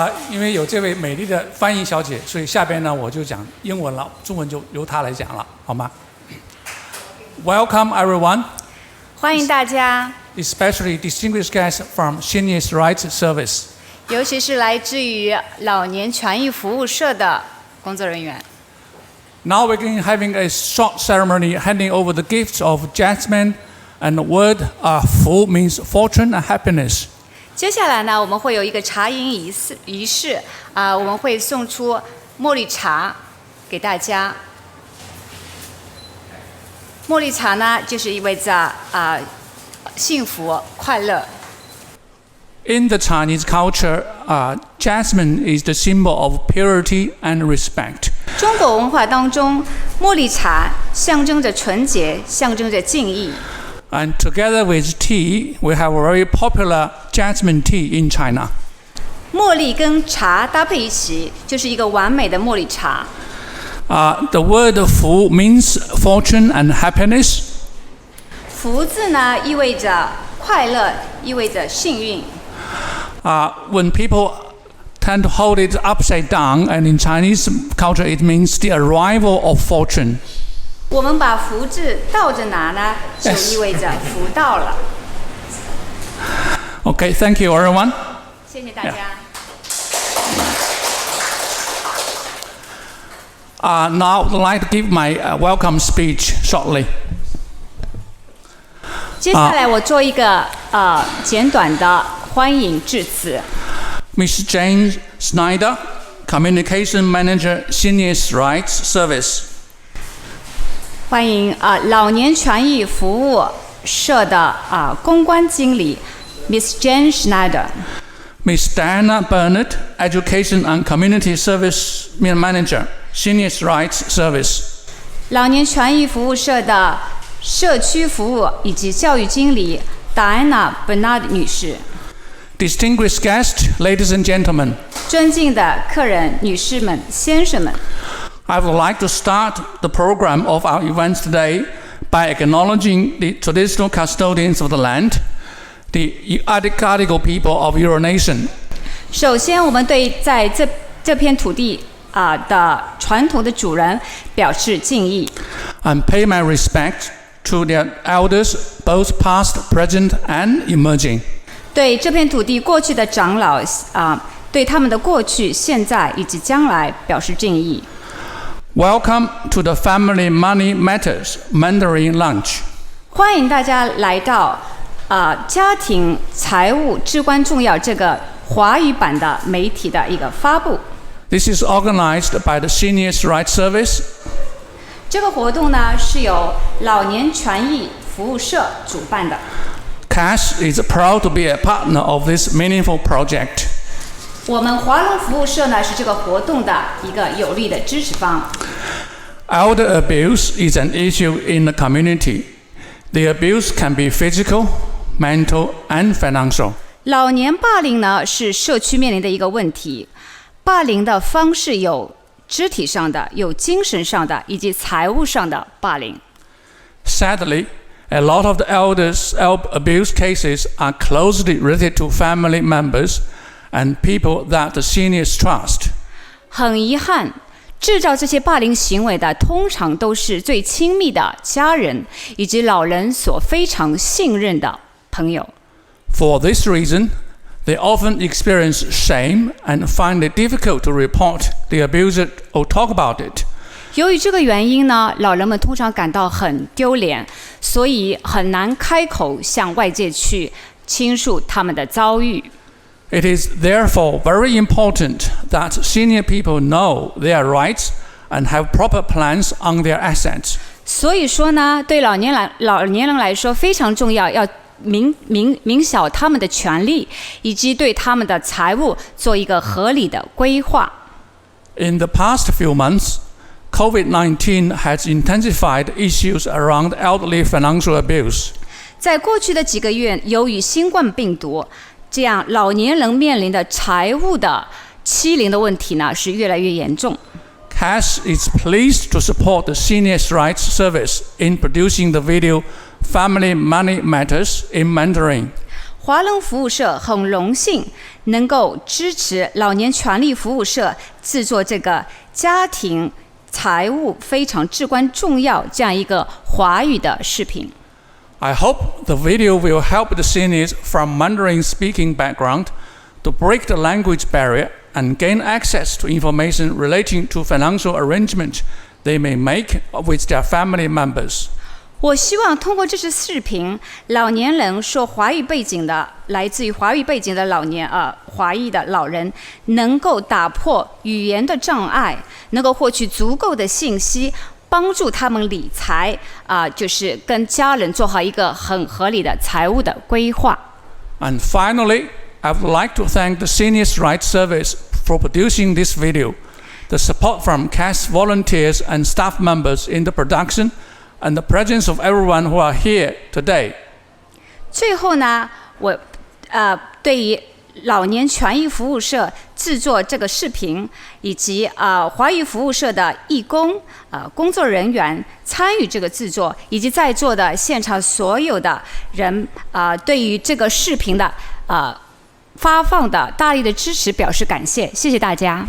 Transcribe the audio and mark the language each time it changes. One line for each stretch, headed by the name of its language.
Chinese: 因为有这位美丽的翻译小姐，所以下边呢我就讲英文了，中文就由她来讲了，好吗 ？
English: Welcome everyone.
Chinese: 欢迎大家
English: ，especially distinguished guests from Seniors' Rights Service.
Chinese: 尤其是来自于老年权益服务社的工作人员。
English: Now we're having a short ceremony handing over the gifts of jasmine, and the word "fu" means fortune and happiness.
Chinese: 接下来呢，我们会有一个茶饮仪式我们会送出茉莉茶给大家。茉莉茶呢，就是意味着幸福快乐。
English: In the Chinese culture, jasmine is the symbol of purity and respect.
Chinese: 中国文化当中，茉莉茶象征着纯洁，象征着敬意。
English: And together with tea, we have a very popular jasmine tea in China.
Chinese: 茉莉跟茶搭配一起，就是一个完美的茉莉茶。
English: The word "fu" means fortune and happiness.
Chinese: 福字呢，意味着快乐，意味着幸运。
English: When people tend to hold it upside down, and in Chinese culture it means the arrival of fortune.
Chinese: 我们把福字倒着拿呢，就意味着福到了。
English: Okay, thank you everyone.
Chinese: 谢谢大家。
English: Now I'd like to give my welcome speech shortly.
Chinese: 接下来我做一个简短的欢迎致辞。
English: Ms. Jane Schneider, Communication Manager, Seniors' Rights Service.
Chinese: 欢迎老年权益服务社的公关经理 Miss Jane Schneider.
English: Ms. Diana Bernard, Education and Community Service Manager, Seniors' Rights Service.
Chinese: 老年权益服务社的社区服务以及教育经理 Diana Bernard 女士。
English: Distinguished guests, ladies and gentlemen.
Chinese: 尊敬的客人、女士们、先生们。
English: I would like to start the program of our events today by acknowledging the traditional custodians of the land, the Gadigal people of Eora Nation.
Chinese: 首先，我们对在这片土地的传统的主人表示敬意。
English: And pay my respect to their elders, both past, present, and emerging.
Chinese: 对这片土地过去的长老对他们的过去、现在以及将来表示敬意。
English: Welcome to the Family Money Matters Mandarin Lunch.
Chinese: 欢迎大家来到家庭财务至关重要这个华语版的媒体的一个发布。
English: This is organized by the Seniors' Rights Service.
Chinese: 这个活动呢是由老年权益服务社主办的。
English: CAS is proud to be a partner of this meaningful project.
Chinese: 我们华龙服务社呢是这个活动的一个有力的支持方。
English: Elder abuse is an issue in the community. The abuse can be physical, mental, and financial.
Chinese: 老年霸凌呢是社区面临的一个问题，霸凌的方式有肢体上的、有精神上的以及财务上的霸凌。
English: Sadly, a lot of the elders' abuse cases are closely related to family members and people that the seniors trust.
Chinese: 很遗憾，制造这些霸凌行为的通常都是最亲密的家人以及老人所非常信任的朋友。
English: For this reason, they often experience shame and find it difficult to report the abuser or talk about it.
Chinese: 由于这个原因呢，老人们通常感到很丢脸，所以很难开口向外界去倾诉他们的遭遇。
English: It is therefore very important that senior people know their rights and have proper plans on their assets.
Chinese: 所以说呢，对老年人来说非常重要，要明晓他们的权利，以及对他们的财务做一个合理的规划。
English: In the past few months, COVID-19 has intensified issues around elderly financial abuse.
Chinese: 在过去的几个月，由于新冠病毒，这样老年人面临的财务的欺凌的问题呢，是越来越严重。
English: CAS is pleased to support the Seniors' Rights Service in producing the video Family Money Matters in Mandarin.
Chinese: 华人服务社很荣幸能够支持老年权利服务社制作这个家庭财务非常至关重要这样一个华语的视频。
English: I hope the video will help the seniors from Mandarin-speaking background to break the language barrier and gain access to information relating to financial arrangements they may make with their family members.
Chinese: 我希望通过这支视频，老年人说华语背景的，来自于华语背景的华裔的老人，能够打破语言的障碍，能够获取足够的信息，帮助他们理财就是跟家人做好一个很合理的财务的规划。
English: And finally, I would like to thank the Seniors' Rights Service for producing this video, the support from CAS volunteers and staff members in the production, and the presence of everyone who are here today.
Chinese: 最后呢，我对于老年权益服务社制作这个视频，以及华语服务社的义工工作人员参与这个制作，以及在座的现场所有的人对于这个视频的发放的大力的支持表示感谢，谢谢大家。